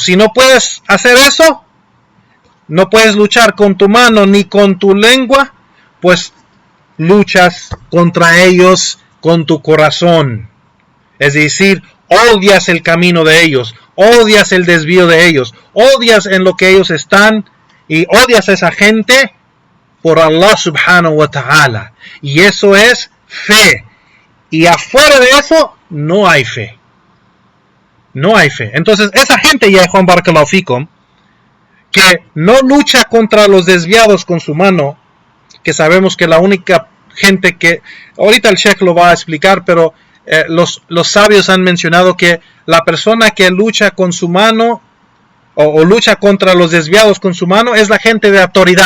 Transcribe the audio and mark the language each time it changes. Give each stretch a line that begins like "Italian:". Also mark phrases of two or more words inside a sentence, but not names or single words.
Spanish: Si no puedes hacer eso, no puedes luchar con tu mano ni con tu lengua, pues luchas contra ellos con tu corazón. Es decir, odias el camino de ellos, odias el desvío de ellos, odias en lo que ellos están y odias a esa gente por Allah
Arabic: سبحانه وتعالى.
Spanish: Y eso es fe. Y afuera de eso no hay fe. No hay fe. Entonces esa gente, ya Juan
Arabic: بارك الله فيكم,
Spanish: que no lucha contra los desviados con su mano, que sabemos que la única gente que, ahorita el Sheikh lo va a explicar, pero los sabios han mencionado que la persona que lucha con su mano o lucha contra los desviados con su mano es la gente de autoridad.